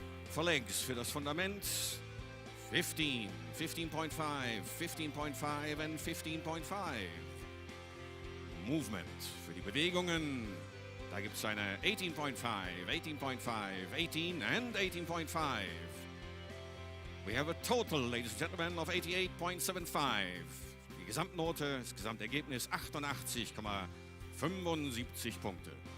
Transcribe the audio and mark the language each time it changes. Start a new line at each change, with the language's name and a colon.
English: For legs,
German: für das Fundament,
English: 15, 15.5, 15.5 and 15.5.
German: Movement, für die Bewegungen, da gibt es eine 18.5, 18.5, 18 and 18.5.
English: We have a total, ladies and gentlemen, of 88.75.
German: Die Gesamtnote, das Gesamtergebnis 88,75 Punkte.